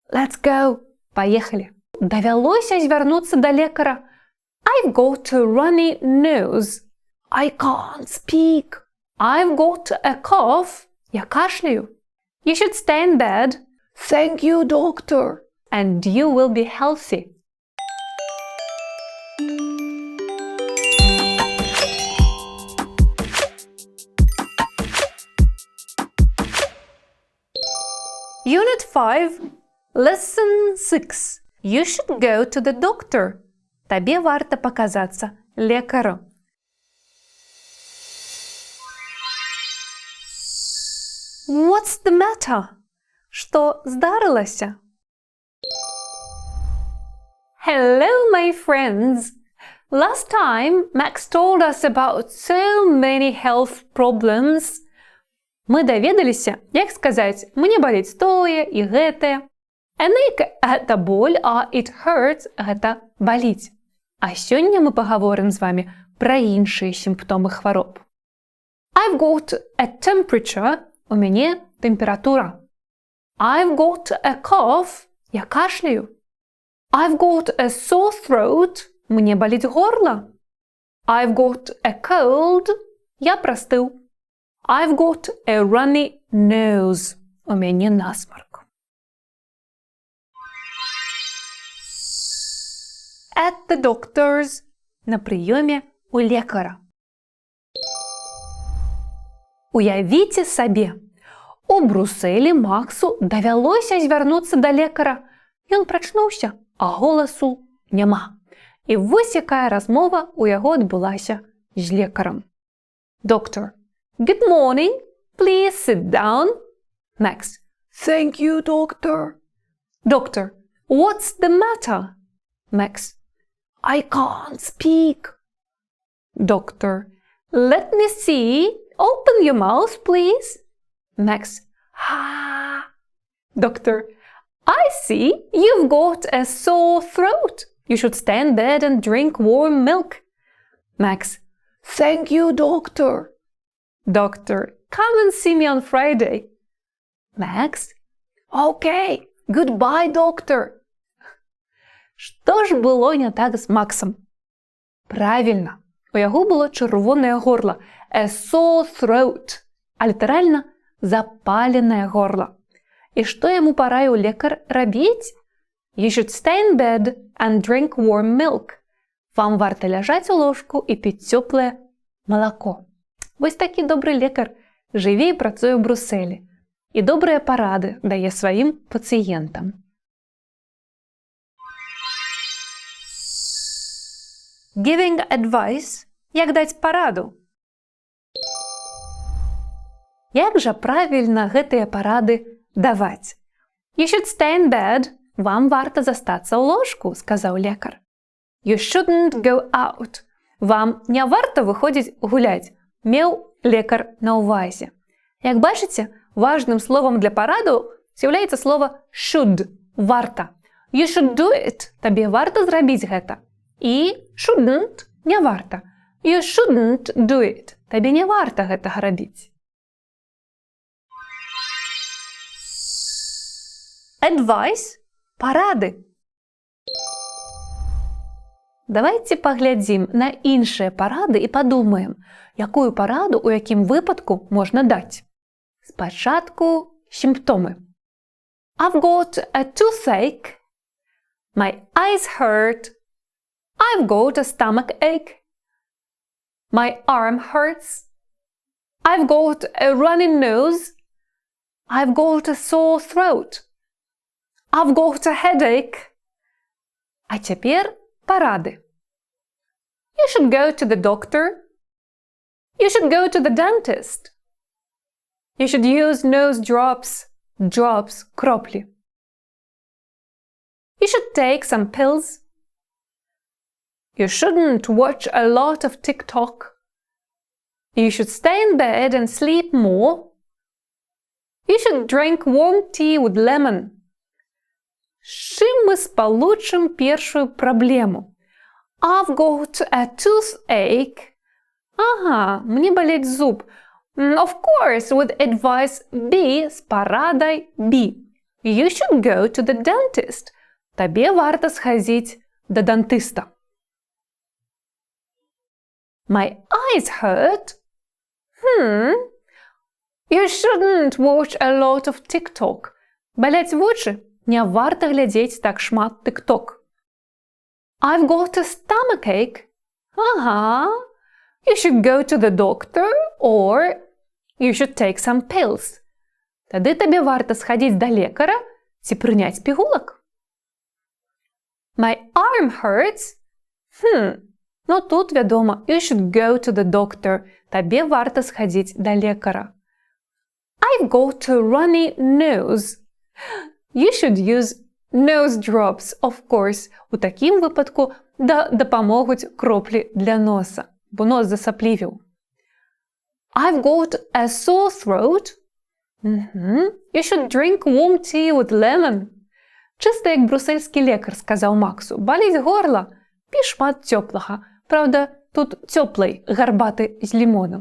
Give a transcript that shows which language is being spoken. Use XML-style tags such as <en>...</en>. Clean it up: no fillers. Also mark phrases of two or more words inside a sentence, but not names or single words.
<en>Let's go!</en> <ru>Поехали!</ru> <be>Довелося звярнуцца да лекара.</be> <en>I've got a runny nose. I can't speak. I've got a cough.</en> <be>Я кашляю.</be> <en>You should stay in bed. Thank you, doctor. And you will be healthy. Unit 5, Lesson 6. You should go to the doctor.</en> <be>Табе варта показаться лекару.</be> <en>What's the matter?</en> <be>Что здарылася?</be> <en>Hello, my friends. Last time, Max told us about so many health problems.</en> <be>Мы даведаліся, як сказаць, мне баліць тое і гэтае.</be> <en>An ache –</en> <be>гэта боль, а</be> <en>it hurts –</en> <be>гэта баліць. А сёння мы пагаворым з вамі пра іншыя сімптомы хвароб.</be> <en>I've got a temperature –</en> <be>у мяне тэмпература.</be> <en>I've got a cough –</en> <be>я кашляю.</be> <en>I've got a sore throat –</en> <be>мне баліць горла.</be> <en>I've got a cold –</en> <be>я прастыў.</be> <en>I've got a runny nose.</en> <be>У мяне насмарк.</be> <en>At the doctor's.</en> <be>На прыёме у лекара. Уявіце сабе. У Брусэлі Максу давялося звярнуцца да лекара. Ён прачнуўся, а голасу няма. І вось якая размова у яго адбылася з лекарам.</be> <en>Doctor. Good morning. Please sit down. Max. Thank you, doctor. Doctor. What's the matter? Max. I can't speak. Doctor. Let me see. Open your mouth, please. Max. Ah. Doctor. I see you've got a sore throat. You should stay in bed and drink warm milk. Max. Thank you, doctor. Doctor, come and see me on Friday. Max? Okay, goodbye, doctor.</en> <be>Што ж было не так з Максом? Правильно, у яго было чырвонае горла,</be> <en>a sore throat,</en> <be>а літаральна запаленае горла. І што яму параіў лекар рабіць?</be> <en>You should stay in bed and drink warm milk.</en> <be>Вам варта ляжаць у ложку і піць цёплае малако. Вось такі добры лекар жыве і працуе ў Брусэлі і добрыя парады дае сваім пацыентам.</be> <en>Giving advice –</en> <be>як даць параду. Як жа правільна гэтыя парады даваць?</be> <en>You should stay in bed.</en> <be>Вам варта застацца ў ложку, сказаў лекар.</be> <en>You shouldn't go out.</en> <be>Вам не варта выходзіць гуляць. Меў лекар на ўвазе. Як бачыце, важным словам для параду з'яўляецца слова should – варта.</be> <en>You should do it –</en> <be>табе варта зрабіць гэта. І shouldn't – не варта.</be> <en>You shouldn't do it –</en> <be>табе не варта гэтага рабіць.</be> <en>Advice – парады.</en> <be>Давайте паглядзім на іншыя парады і падумаем, якую параду у якім выпадку можна даць. Спачатку сімптомы.</be> <en>I've got a toothache. My eyes hurt. I've got a stomach ache. My arm hurts. I've got a runny nose. I've got a sore throat. I've got a headache.</en> <be>А цяпер парады.</be> <en>You should go to the doctor. You should go to the dentist. You should use nose drops. Drops – кроплі. You should take some pills. You shouldn't watch a lot of TikTok. You should stay in bed and sleep more. You should drink warm tea with lemon.</en> <be>З чым мы спалучым першую праблему?</be> <en>I've got a toothache.</en> <be>Ага, мне балець зуб.</be> <en>Of course, with advice B</en> <be>з парадай B.</be> <en>You should go to the dentist.</en> <be>Табе варта схадзіць да дантыста.</be> <en>My eyes hurt. You shouldn't watch a lot of TikTok.</en> <be>Баляць вочы? Не варта глядзець так шмат TikTok.</be> <en>I've got a stomachache. You should go to the doctor or you should take some pills.</en> <be>Тады табе варта схадзіць да лекара ці прыняць пігулак.</be> <en>My arm hurts.</en> <be>Ну тут, вядома,</be> <en>you should go to the doctor.</en> <be>Табе варта схадзіць да лекара.</be> <en>I've got a runny nose. You should use nose drops, of course.</en> <be>У такім выпадку дапамогуць кроплі для носа, бо нос засаплівіў.</be> <en>I've got a sore throat. You should drink warm tea with lemon.</en> <be>Чыста як брусельскі лекар сказаў Максу. Баліць горла? Пі шмат цёплага. Правда, тут цёплай, гарбаты з лімонам.</be>